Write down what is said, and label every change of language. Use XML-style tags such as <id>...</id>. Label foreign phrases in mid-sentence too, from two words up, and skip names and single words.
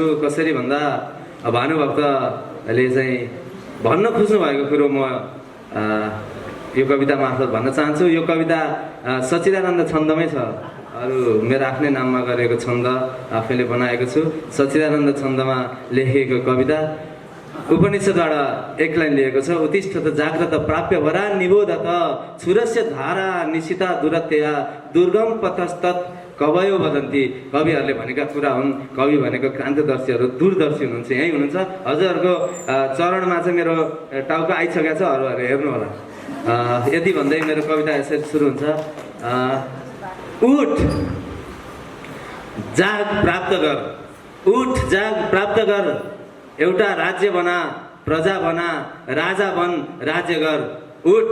<ne>कसरी भन्दा भानुभक्तले चाहिँ भन्न खोज्नु भएको कुरो म यो कविता मार्फत भन्न चाहन्छु। यो कविता सच्चिदानन्द छन्दमै छ। अरू मेरो आफ्नै नाममा गरेको छन्द आफैले बनाएको छु। सच्चिदानन्द छन्दमा लेखिएको कविता उपनिषद्बाट एक लाइन लिएको छ।</ne> <sa>उत्तिष्ठ त जाग्रत प्राप्य वरा निबोधत छुरस्य धारा निशिता दुरत्यया दुर्गम पथस्तत् कवयो वदन्ती।</sa> <ne>कविहरूले भनेका कुरा हुन्। कवि भनेको क्रान्तिदर्शीहरू दूरदर्शी हुनुहुन्छ, यहीँ हुनुहुन्छ। हजुरहरूको चरणमा चाहिँ मेरो टाउको आइसकेको छ, अरूहरू हेर्नु होला। यति भन्दै मेरो कविता यसरी सुरु हुन्छ। उठ जाग प्राप्त गर, उठ जाग प्राप्त गर, एउटा राज्य बना, प्रजा बना, राजा बन, राज्य गर, उठ।</ne>